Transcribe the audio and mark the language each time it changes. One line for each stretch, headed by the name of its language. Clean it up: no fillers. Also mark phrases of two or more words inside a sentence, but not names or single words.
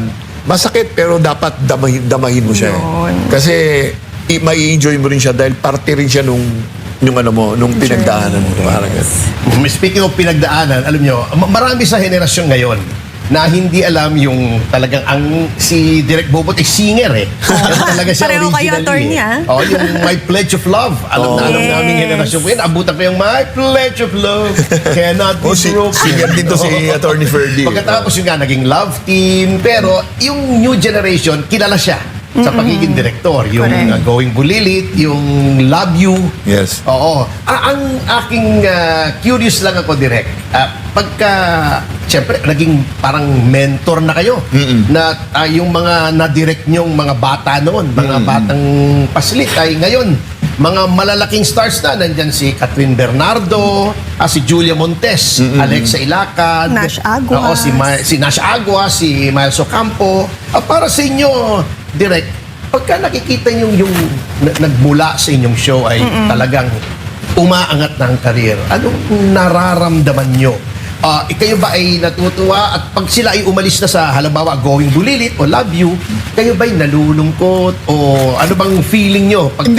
Filipino: Masakit pero dapat damahin mo siya. Kasi may enjoy mo rin siya dahil parte rin siya nung pinagdaanan mo. Parang ganun. Speaking of pinagdaanan, alam nyo, marami sa henerasyon ngayon na hindi alam yung talagang si Direk Bobot ay singer eh. Yan talaga siya Pareho kayo, originally. attorney, Oh, yung My Pledge of Love. Alam na alam naming henerasyon ko yun. Abutan ko yung My Pledge of Love
English: cannot be broken.
Filipino: Singer din to si Attorney Ferdy. Pagkatapos yung nga naging love team. Pero yung
English: new generation,
Filipino: kilala siya sa pagiging direktor. Yung Correct. Going Bulilit, yung Love You. Yes. Oo. Ang aking curious lang ako, Direk. Pagka, siyempre, naging parang mentor na kayo. Na yung mga na-direct nyong mga bata noon, mga batang paslit, ay ngayon, mga malalaking stars na. Nandyan si Catherine Bernardo, si Julia Montes, Alexa Ilacad, Nash Aguas. Oo, si Nash Aguas, si Miles Ocampo. Para sa inyo, Direk, pagka nakikita nyo yung nagmula sa inyong show ay talagang umaangat na ang karir, anong nararamdaman nyo kayo ba ay natutuwa at pag sila ay umalis na sa halimbawa Going Bulilit o Love You, kayo ba ay nalulungkot o ano bang feeling nyo pagka